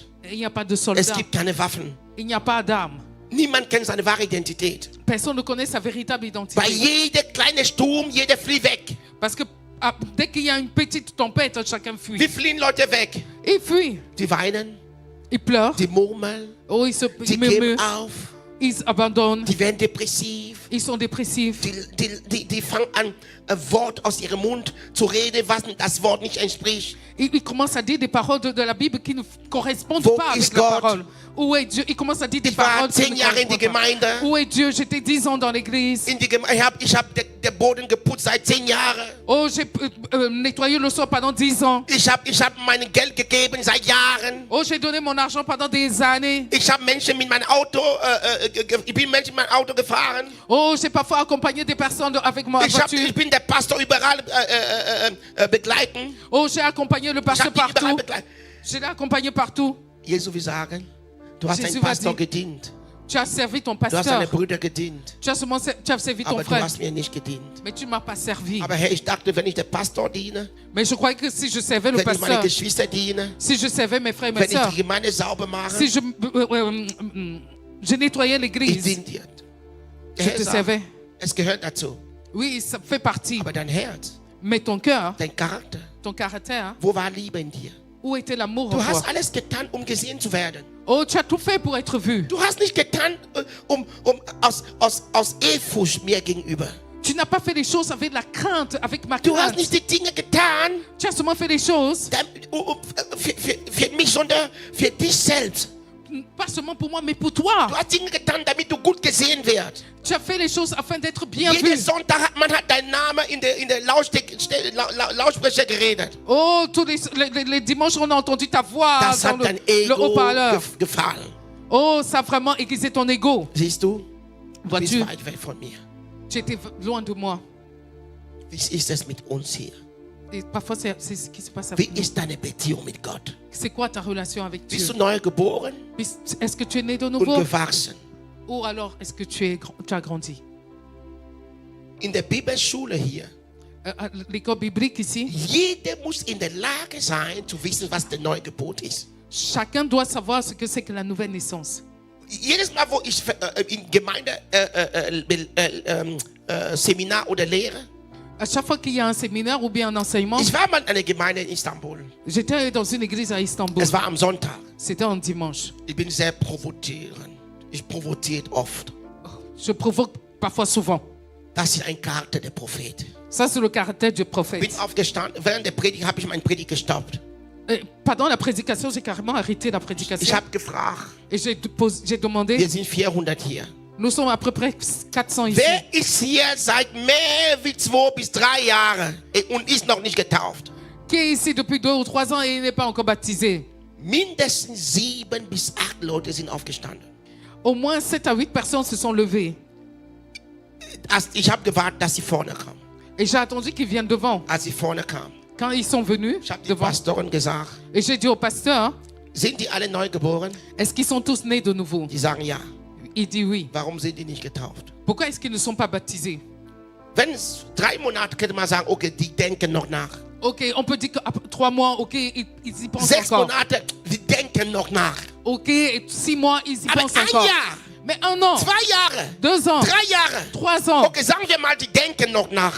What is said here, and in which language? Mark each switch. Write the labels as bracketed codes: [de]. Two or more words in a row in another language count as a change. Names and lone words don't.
[fr] Il n'y a pas de [de] Es [fr] soldats. [de] gibt keine Waffen. [fr] Il n'y a pas d'armes. [de] Niemand kennt seine wahre Identität. [fr] Personne ne connaît sa véritable [de] Bei [fr] identité. [de] jedem kleinen Sturm, jeder flieht weg. [fr] Parce que dès qu'il y a une petite tempête, chacun [de] Wie [fr] fuit. [de] fliehen Leute weg? [fr] Ils fuient. [de] Die weinen, [fr] Ils pleurent. [de] die murmeln, [fr] Oh, ils [de] die geben [fr] murmurent. [de] auf, [fr] Ils abandonnent. [de] die werden depressiv. [fr] Ils sont dépressifs. [de] Die fangen an, ein Wort aus ihrem Mund zu reden, was das Wort nicht entspricht. [fr] Ils commencent à dire des paroles de la Bible qui ne correspondent [de] Wo [fr] pas [de] ist [fr] avec la [de] Gott? [fr] parole. Où est Dieu? Ils commencent à dire des [de] Ich war [fr] paroles qui [de] 10 [fr] ne [de] Jahre in die [fr] correspondent pas. [de] Gemeinde. [fr] Où est Dieu? J'étais 10 ans dans l'église. [de] Ich hab den Boden geputzt seit 10 Jahren. [fr] Oh, j'ai nettoyé le sol pendant 10 ans. [de] Ich hab mein Geld gegeben seit Jahren. [fr] Oh, j'ai donné mon argent pendant des années. [de] Ich habe Menschen mit meinem Auto, ich bin Menschen mit meinem Auto gefahren. [fr] Oh, j'ai parfois accompagné des personnes avec ma voiture. [de] Ich bin der Pastor überall begleiten. [fr] Oh, j'ai accompagné le [de] Ich [fr] pasteur [de] habe die überall [fr] partout. [de] begleitet. [fr] Je l'ai accompagné partout. [de] Jesus will sagen, du hast [fr] Jesus [de] deinem [fr] va [de] Pastor [fr] dire, [de] gedient. [fr] Tu as servi ton [de] Du hast [fr] pasteur. [de] deinen Brüdern gedient. [fr] Tu as servi ton [de] Aber du [fr] frère. [de] hast mir nicht gedient. [fr] Mais tu ne m'as pas servi. [de] Aber Herr, ich dachte, wenn ich der Pastor diene, [fr] Mais je croyais que si je servais le [de] wenn ich meine [fr] pasteur, [de] Geschwister diene, [fr] si je servais mes frères et mes [de] wenn ich [fr] sœurs, [de] die Gemeinde sauber mache, [fr] si je nettoyais [de] ich [fr] l'église, [de] diene dir. Der [fr] je [de] Herr [fr] te [de] sagt, [fr] servais. [de] es gehört dazu. [fr] Oui, ça fait partie. [de] Aber dein Herz, [fr] Mais ton cœur, [de] dein Charakter, [fr] ton caractère, [de] wo war Liebe in dir? [fr] où était l'amour en [de] Du [fr] toi? [de] hast alles getan, um gesehen zu werden. [fr] Oh, tu as tout fait pour être vu. [de] Du hast nicht getan, aus Ehrfurcht mir gegenüber. [fr] Tu n'as pas fait les choses avec la crainte, avec ma [de] Du hast [fr] crainte. [de] nicht die Dinge getan [fr] Tu as seulement fait les choses, [de] für mich, sondern für dich selbst. [fr] pas seulement pour moi, mais pour toi. [de] Du hast Dinge getan, damit du gut gesehen wirst. [fr] Tu as fait les choses afin d'être bien [de] Jeden [fr] vu. [de] Sonntag hat man deinen Namen in der Lautsprecher geredet. [fr] Oh, tous les dimanches, on a entendu ta voix [de] Das [fr] dans [de] hat dein [fr] le [de] Ego [fr] haut-parleur. [de] gefallen. [fr] Oh, ça a vraiment aiguisé ton ego. [de] Siehst du? Du bist [fr] Vois-tu, [de] weit weg von mir. [fr] tu étais loin de moi. [de] Wie ist es mit uns hier? [fr] Et parfois, c'est ce qui se passe [de] Wie [fr] avec nous. [de] ist deine Beziehung mit Gott? [fr] C'est quoi ta relation avec Dieu? [de] Bist du neu geboren [fr] Est-ce que tu es né de [de] und [fr] nouveau? [de] gewachsen? [fr] Ou alors, est-ce que tu as grandi? [de] In der Bibelschule hier, [fr] À l'école biblique ici, [de] jeder muss in der Lage sein, zu wissen, was der Neugeburt ist. [fr] chacun doit savoir ce que c'est que la nouvelle naissance. [de] Jedes Mal, wo ich in Gemeinde Seminar oder lehre, [fr] À chaque fois qu'il y a un séminaire ou bien un enseignement, [de] ich war mal in einer Gemeinde in Istanbul. [fr] j'étais dans une église à Istanbul. [de] Es war am Sonntag. C'était un dimanche. Ich bin sehr provozierend. Ich provoziert oft. [fr] Je provoque parfois souvent. [de] Das ist ein Charakter der Prophet. [fr] Ça, c'est le caractère du [de] Ich [fr] prophète. [de] bin aufgestanden, während der Predigt habe ich meine Predigt gestoppt. [fr] Pendant la prédication, j'ai carrément arrêté la [de] Ich [fr] prédication. [de] habe gefragt, [fr] Et j'ai demandé, [de] wir sind 400 hier. [fr] nous sommes à peu près 400 ici. [de] Wer ist hier seit mehr wie 2 bis 3 Jahren und ist noch nicht getauft? [fr] Qui est ici depuis 2 ou 3 ans et il n'est pas encore baptisé? [de] Mindestens 7 bis 8 Leute sind aufgestanden. [fr] Au moins 7 à 8 personnes se sont levées. [de] Ich habe gewartet, dass sie vorne kamen. [fr] Et j'ai attendu qu'ils viennent devant. [de] Als sie vorne kamen, [fr] Quand ils sont venus [de] ich habe die [fr] devant, [de] Pastorin gesagt, [fr] et j'ai dit au pasteur, [de] sind die alle neu geboren? [fr] est-ce qu'ils sont tous nés de nouveau? [de] Die sagen ja. [fr] Il dit oui. [de] Warum sind die nicht getauft? [fr] Pourquoi est-ce qu'ils ne sont pas baptisés? [de] Wenn es 3 Monate könnte man sagen, okay, die denken noch nach. [fr] Ok, on peut dire qu'après 3 mois, ok, ils y pensent [de] 6 [fr] encore. [de] Monate, die denken noch nach. [fr] Ok, et 6 mois, ils y [de] Aber [fr] pensent [de] ein [fr] encore. [de] Jahr, [fr] Mais 1 an, [de] 2 Jahre, [fr] 2 ans, [de] 3 Jahre. [fr] 3 ans. [de] Okay, sagen wir mal, die denken noch nach.